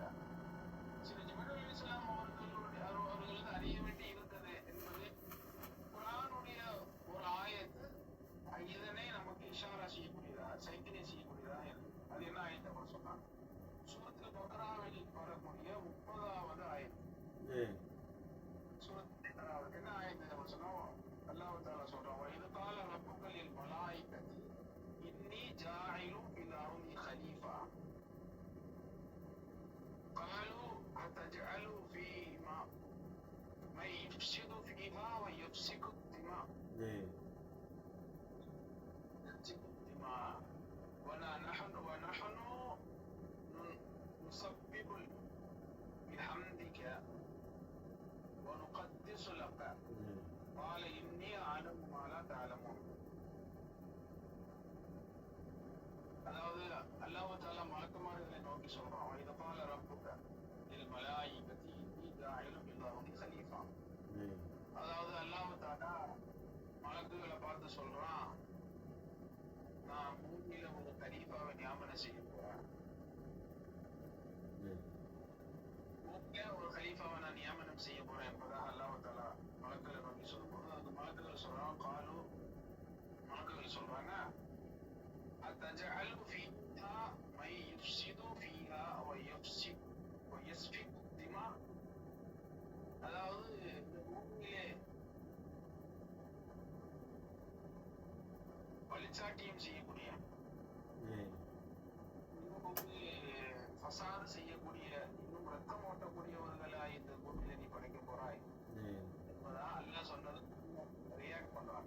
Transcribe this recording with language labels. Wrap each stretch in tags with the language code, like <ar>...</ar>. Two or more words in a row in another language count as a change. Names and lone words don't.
<ta>சில ஜிப்ரீல் அலைஹிஸ்ஸலாம் அவர்களுக்கு அறிய வேண்டி இருந்தது என்பது குர்ஆனுடைய ஒரு ஆயத்து இதனை நமக்கு இஷாரா செய்யக்கூடியதா, சைக்கிளை செய்யக்கூடியதா இருக்கு. அது என்ன ஆயத்தை அவர் சொன்னாங்க? சூரத்துல் பக்ராவில் வரக்கூடிய 30வது ஆயத்து. ஜி என்ன ஆயத்து அவர் சொன்னோம்? அல்லாஹ் தஆலா சொல்றான்,</ta> <ar>وَإِذْ قَالَ رَبُّكَ لِلْمَلَائِكَةِ إِنِّي جَاعِلٌ فِي الْأَرْضِ خَلِيفَةً قَالُوا أَتَجْعَلُ فِيهَا مَن يُفْسِدُ فِيهَا وَيَسْفِكُ الدِّمَاءَ ونحن نسبح بحمدك ونقدس لك قال إني أعلم ما لا تعلمون.</ar> <ta>அதாவது அல்லாஹ் தஆலா மலக்குமார்களை நோக்கி சொல்றான்,</ta> <ar>وَإِذْ قَالَ رَبُّكَ لِلْمَلَائِكَةِ إِنِّي جَاعِلٌ فِي الْأَرْضِ خَلِيفَةً.</ar> <ta>அதாவது அல்லாஹ் தஆலா மலக்குகளை பார்த்து சொல்றான், நான் பூமியில ஒரு கலீஃபாவை நியமனம் செய்ய போறேன். பூமியில ஒரு கலீஃபாவை நான் நியமனம் செய்ய போறேன் என்பதாக அல்லாஹ் தஆலா மலக்குகளை நோக்கி சொல்லும்போது அந்த மலக்குகள் சொல்றான், மலக்குகள் சொல்றாங்க,</ta> <ar>أتجعل فيها من يفسد فيها ويسفك الدماء.</ar> <ta>அதாவது இந்த பூமியிலே பழிச்சாட்டியம் செய்யக்கூடிய, ஃபசாது செய்யக்கூடிய, இன்னும் ரத்தம் ஓட்டக்கூடியவர்களா இந்த பூமியில நீ படைக்க போறாய் என்பதா அல்லாஹ் சொன்னது ரியாக்ட் பண்றாங்க.</ta>